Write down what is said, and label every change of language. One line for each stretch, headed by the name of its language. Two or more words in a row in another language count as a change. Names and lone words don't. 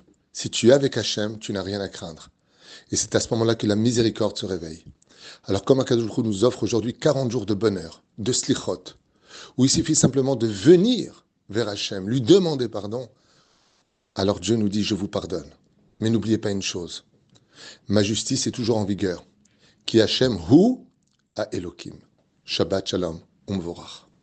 French: Si tu es avec Hachem, tu n'as rien à craindre. Et c'est à ce moment-là que la miséricorde se réveille. Alors comme
Hebrew: הקדוש ברוך הוא
French: nous offre aujourd'hui 40 jours de bonheur, de slichot, où il suffit simplement de venir vers Hachem, lui demander pardon, alors Dieu nous dit, je vous pardonne. Mais n'oubliez pas une chose, ma justice est toujours en vigueur.
Hebrew: כי השם הוא האלוקים. שבת שלום ומבורך.